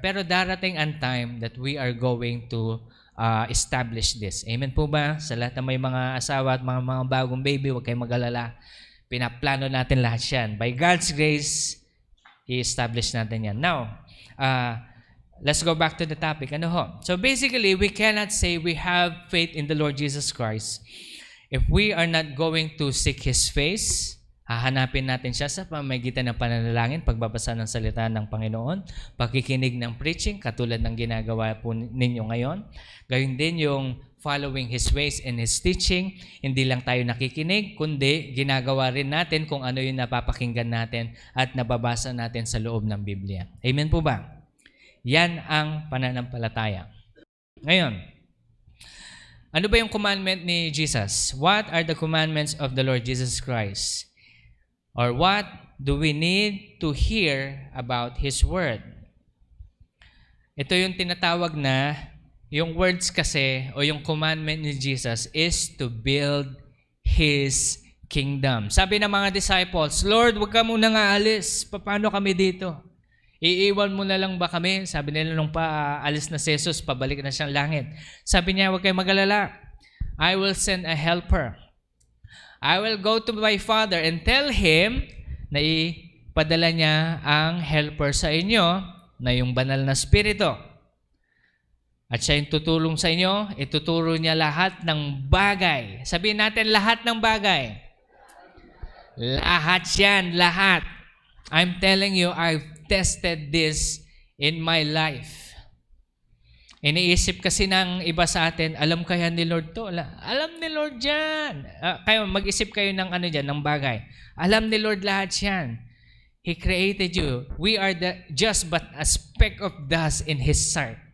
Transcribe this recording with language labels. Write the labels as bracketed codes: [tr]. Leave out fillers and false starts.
[tl] Pero darating ang [en] time that we are going to establish this. [tl] Amen po ba? Sa lahat ng may mga asawa at mga bagong baby, huwag kayong mag-alala. Pinaplano natin lahat yan. [en] By God's grace, [tl] i-establish natin yan. [en] Now, let's go back to the topic. So basically, we cannot say we have faith in the Lord Jesus Christ if we are not going to seek His face. [tl] Hahanapin natin siya sa pamamagitan ng pananalangin, pagbabasa ng salita ng Panginoon, pakikinig ng preaching, katulad ng ginagawa po ninyo ngayon. Gayun din yung [en] following His ways and His teaching. [tl] Hindi lang tayo nakikinig, kundi ginagawa rin natin kung ano yung napapakinggan natin at nababasa natin sa loob ng Biblia. Amen po ba? Yan ang pananampalataya. Ngayon, ano ba yung commandment ni Jesus? [en] What are the commandments of the Lord Jesus Christ? Or what do we need to hear about His Word? [tl] Ito yung tinatawag na, yung words kasi, o yung commandment ni Jesus [en] is to build His kingdom. [tl] Sabi ng mga disciples, Lord, huwag ka munang aalis. Paano kami dito? Iiwan mo na lang ba kami? Sabi nila nung paalis na si Jesus, pabalik na siyang langit. Sabi niya, huwag kayong mag-alala. [en] I will send a helper. I will go to my Father and tell Him [tl] na ipadala niya ang helper sa inyo na yung banal na Espiritu. At siya yung tutulong sa inyo, ituturo niya lahat ng bagay. Sabihin natin lahat ng bagay. Lahat yan, lahat. [en] I'm telling you, I've tested this in my life. [tl] Iniisip kasi ng iba sa atin, alam kaya ni Lord to? Alam ni Lord yan. Kayo, mag-isip kayo ng dyan, ng bagay. Alam ni Lord lahat yan. [en] He created you. We are just but a speck of dust in His sight.